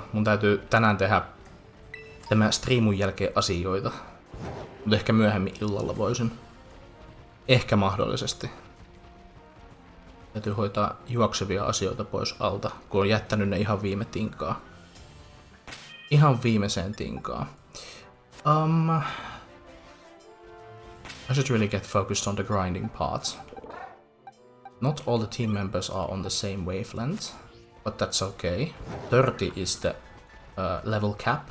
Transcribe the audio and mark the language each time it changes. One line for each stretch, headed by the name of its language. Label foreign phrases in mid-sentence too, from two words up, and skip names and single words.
Finnish: Mun täytyy tänään tehdä tämä striimun jälkeen asioita. Mutta ehkä myöhemmin illalla voisin. Ehkä mahdollisesti. Täytyy hoitaa juoksevia asioita pois alta, kun on jättänyt ne ihan viime tinkaa. Ihan viimeiseen tinkaan.
English: I should really get focused on the grinding part. Not all the team members are on the same wavelength, but that's okay. 30 is the level cap.